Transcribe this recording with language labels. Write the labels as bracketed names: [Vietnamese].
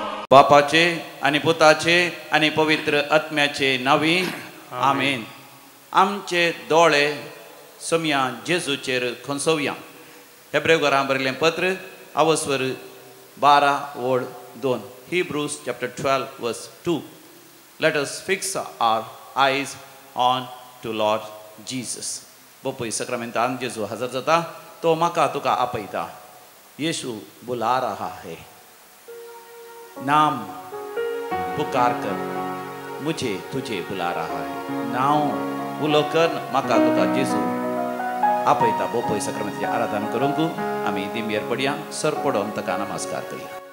[Goan Konkani] बापाचे आणि पुताचे आणि पवित्र आत्म्याचे नावी आमेन. आमचे दोळे सोम्या जेजूचेर खंसोवया. हेब्रेकारांक बरयलें पत्र अवस्वर 12:2. [English] Hebrews chapter 12:2. Let us fix our eyes on to Lord Jesus. [Goan Konkani] बोपय सक्रामेंतान जेजू हजर जाता, तो म्हाका तुका आपयता. [Hindi] यीशु बुला रहा है. नाम पुकार कर, मुझे तुझे बुला रहा है. [Goan Konkani] नाव उलो कर, म्हाका तुका जेजू आपयता. बोपय सक्रामेंताची आराधना करूंक आमी दिंबेर पडया. सर पडोन ताका नमस्कार करया.